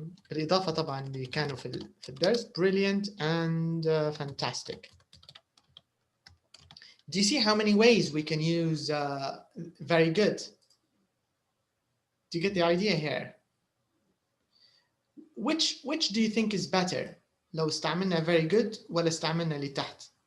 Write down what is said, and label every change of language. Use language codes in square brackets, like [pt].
[ar] بالإضافة طبعا اللي كانوا في الدرس brilliant and fantastic. [en] Do you see how many ways we can use very good? Do you get the idea here? Which do you think is better? [ar] لو استعملنا very good ولا استعملنا اللي تحت?